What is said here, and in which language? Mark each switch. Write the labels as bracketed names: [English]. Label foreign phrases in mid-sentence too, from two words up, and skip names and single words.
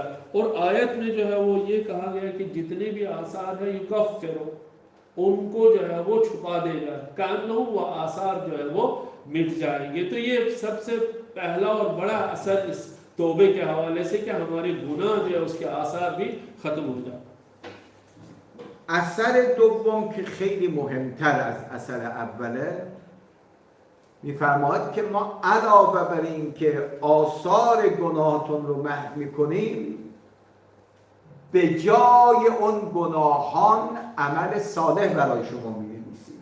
[Urdu] اور آیت میں جو ہے وہ یہ کہا گیا کہ جتنے بھی آثار ہے یکفر، ان کو جو ہے وہ چھپا دے گا، کانہ وہ آثار جو ہے وہ مٹ جائیں گے. تو یہ سب سے پہلا اور بڑا اثر اس توبے کے حوالے سے کہ ہمارے گناہ جو ہے اس کے آثار بھی ختم ہو جائے. [Persian] اثر دوم که خیلی مهمتر از اثر اوله، میفرماید که ما علاوه بر این که آثار گناهتون رو محو میکنیم، به جای اون گناهان عمل صالح برای شما می‌نویسیم.